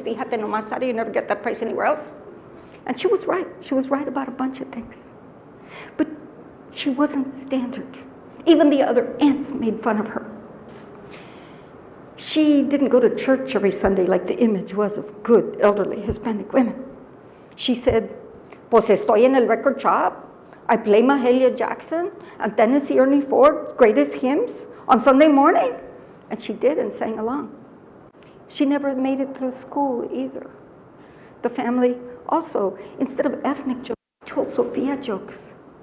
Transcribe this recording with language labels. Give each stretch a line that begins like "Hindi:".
Spanish: Fíjate nomás,
English: Sara, you never get that price anywhere else. And she was right. She was right about a bunch of things. But she wasn't standard. Even the other aunts made fun of her. She didn't go to church every Sunday like the image was of good elderly Hispanic women. She said,
Spanish: pues estoy en el record shop.
English: I play Mahalia Jackson and Tennessee Ernie Ford's greatest hymns on Sunday morning. And she did and sang along. She never made it through school either. The family also, instead of ethnic jokes, told Sophia jokes.